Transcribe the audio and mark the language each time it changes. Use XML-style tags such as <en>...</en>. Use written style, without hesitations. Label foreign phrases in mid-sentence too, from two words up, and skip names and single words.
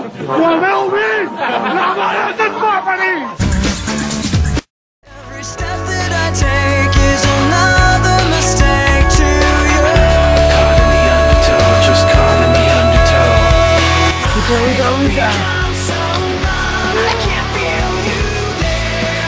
<ca>Ho haveu vist? La mare que et va parir!</ca> <en>Every step that I take is another mistake to you. Caught in the undertow, just caught in the undertow. Become so numb, I can't feel you there.</en>